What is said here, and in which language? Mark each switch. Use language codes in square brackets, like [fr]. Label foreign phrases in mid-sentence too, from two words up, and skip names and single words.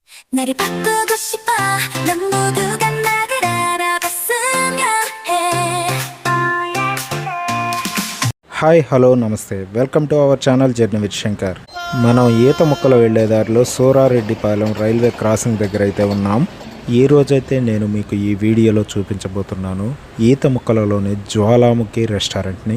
[ko] 나를 바꾸고 싶어 넌 모두가 나를 알아봤으면 해. [en] hi hello namaste welcome to our channel journey with Shankar. [te] మనం ఈత మొక్కలు వెళ్లే దారిలో సూరారెడ్డిపాలెం రైల్వే క్రాసింగ్ దగ్గర అయితే ఉన్నాం. ఈ రోజైతే నేను మీకు ఈ వీడియోలో చూపించబోతున్నాను ఈత మొక్కలలోని జ్వాలాముఖి రెస్టారెంట్ని.